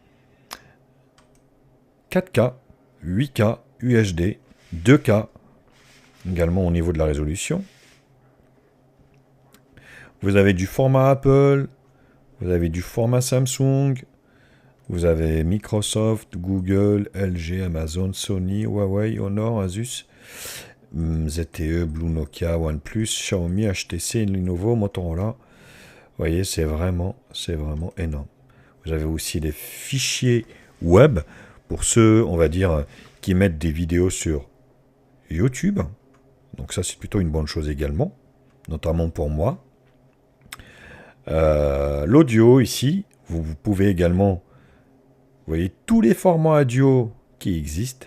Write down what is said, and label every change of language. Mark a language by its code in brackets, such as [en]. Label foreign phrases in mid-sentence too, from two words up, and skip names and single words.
[fr] 4K, 8K, UHD, 2K, également au niveau de la résolution. Vous avez du format Apple, vous avez du format Samsung, vous avez Microsoft, Google, LG, Amazon, Sony, Huawei, Honor, Asus, ZTE, Blue, Nokia, OnePlus, Xiaomi, HTC, Lenovo, Motorola. Vous voyez, c'est vraiment énorme. Vous avez aussi des fichiers web pour ceux, on va dire, qui mettent des vidéos sur YouTube. Donc ça, c'est plutôt une bonne chose également, notamment pour moi. L'audio ici, vous pouvez également, vous voyez, tous les formats audio qui existent.